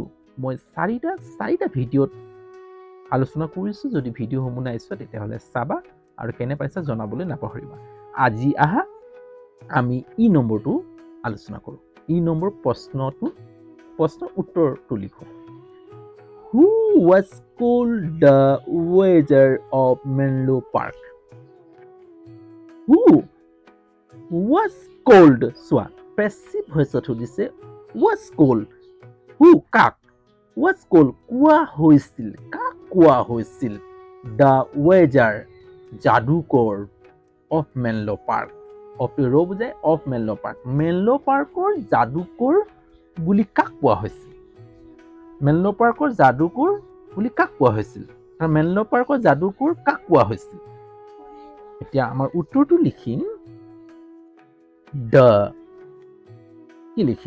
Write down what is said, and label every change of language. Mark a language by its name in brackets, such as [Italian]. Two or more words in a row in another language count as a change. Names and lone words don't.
[Assamese] মই 4টা ভিডিঅ'ত আলোচনা কৰিছোঁ। যদি ভিডিঅ'সমূহ নাই চোৱা তেতিয়াহ'লে চাবা আৰু কেনে পাইছা জনাবলৈ নাপাহৰিবা। আজি আহা আমি ই নম্বৰটো আলোচনা কৰোঁ। ই নম্বৰ প্ৰশ্ন উত্তৰটো লিখোঁ। [English] Who was called the Wizard of Menlo Park? Who was called? [Assamese] চোৱা [English] passive voiceত [Assamese] সুধিছে [English] was called. [Assamese] Who কাক? [English] was called [Assamese] কোৱা হৈছিল। কাক কোৱা হৈছিল? [English] The Wizard যাদুকৰ of Menlo Park. [Assamese] of ৰ বুজায় of Menlo Park. Menlo Parkৰ যাদুকৰ বুলি কাক কোৱা হৈছিল? Menlo Parkৰ যাদুকৰ বুলি কাক কোৱা হৈছিল? আৰু Menlo Parkৰ যাদুকৰ কাক কোৱা হৈছিল? এতিয়া আমাৰ উত্তৰটো লিখিম the কি লিখিম?